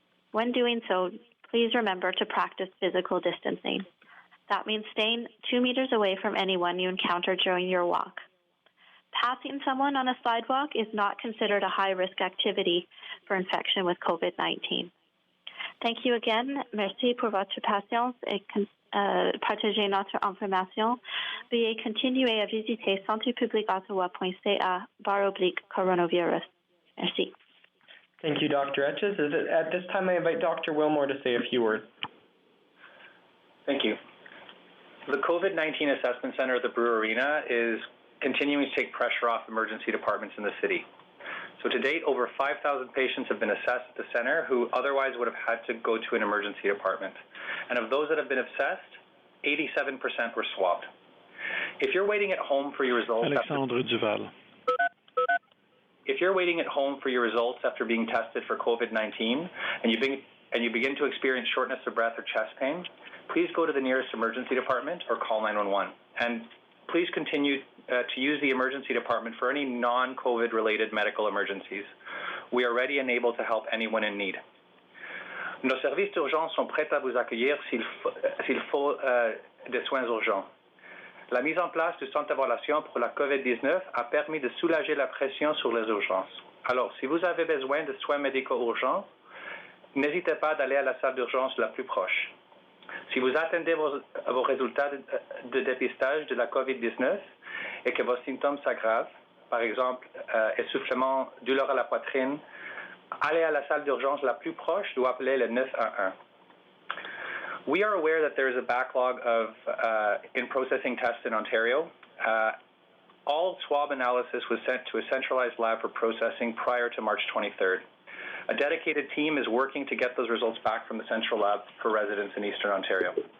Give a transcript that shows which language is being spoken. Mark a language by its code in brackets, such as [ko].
[en] When doing so, please remember to practice physical distancing. That means staying 2 meters away from anyone you encounter during your walk. Passing someone on a sidewalk is not considered a high-risk activity for infection with COVID-19. Thank you again. [fr] Merci pour votre patience et partager notre information. Veuillez continuer à visiter santépubliqueottawa.ca/coronavirus. Merci. [en] Thank you, Dr. Etches. At this time, I invite Dr. Willmore to say a few words. Thank you. The COVID-19 Assessment Center at the Brew Arena is continuing to take pressure off emergency departments in the city. So to date, over 5,000 patients have been assessed at the center who otherwise would have had to go to an emergency department. And of those that have been assessed, 87% were swabbed. If you're waiting at home for your results... Alexandre Duval. if you're waiting at home for your results after being tested for COVID-19 and you begin to experience shortness of breath or chest pain, please go to the nearest emergency department or call 911. And please continue to use the emergency department for any non-COVID related medical emergencies. We are ready and able to help anyone in need. [fr] Nos services d'urgence sont prêts à vous accueillir s'il faut des soins urgents. La mise en place du centre d'évaluation pour la COVID-19 a permis de soulager la pression sur les urgences. Alors, si vous avez besoin de soins médicaux urgents, n'hésitez pas d'aller à la salle d'urgence la plus proche. Si vous attendez vos résultats de dépistage de la COVID-19 et que vos symptômes s'aggravent, par exemple essoufflement, douleur à la poitrine, allez à la salle d'urgence la plus proche ou appelez le 911. [en] We are aware that there is a backlog of in-processing tests in Ontario. All swab analysis was sent to a centralized lab for processing prior to March 23rd. A dedicated team is working to get those results back from the central lab for residents in Eastern Ontario.